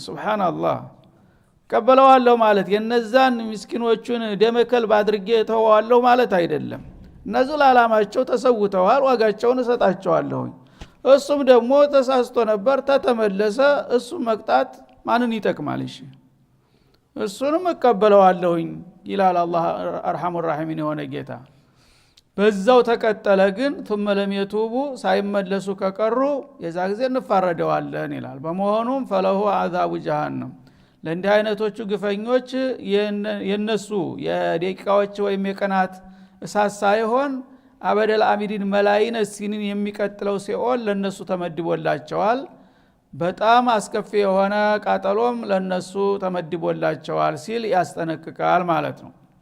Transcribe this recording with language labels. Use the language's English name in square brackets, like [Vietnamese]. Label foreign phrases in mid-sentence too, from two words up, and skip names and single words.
[Amharic] ሱብሃንአላህ እቀበለዋለሁ ማለት የነዛን ምስኪኖቹን ደመከልብ አድርጌ ተዋዋለሁ ማለት አይደለም እነሱ ለዓላማቸው ተሰውተዋል ዋጋቸውን እሰጣቸዋለሁኝ እሱም ደግሞ ተሳስቶ ነበር ተተመለሰ እሱ መቅጣት ማንን ይጠቅማል እሺ እሱንም እቀበለዋለሁኝ ይላል አላህ [Arabic] أرحم الراحمين [Amharic] የሆነ ጌታ በዛው ተቀጠለ ግን [Arabic] ثم لم يتوبوا [Amharic] ሳይመለሱ ከቀሩ የዛ ጊዜ እንፋረደዋለን ይላል በመሆኑም [Arabic] فله عذاب جهنم [Amharic] ለእንዲህ አይነቶቹ ግፈኞች የነሱ የደቂቃዎች ወይም የቀናት እሳት ሳይሆን [Arabic] أبد الآبدين ملايين السنين [Amharic] የሚቀጥለው ሲኦል ለነሱ ተመድቦላቸዋል በጣም አስከፊ የሆነ ቃጠሎም ለነሱ ተመድቦላቸዋል ሲል ያስጠነቅቃል ማለት ነው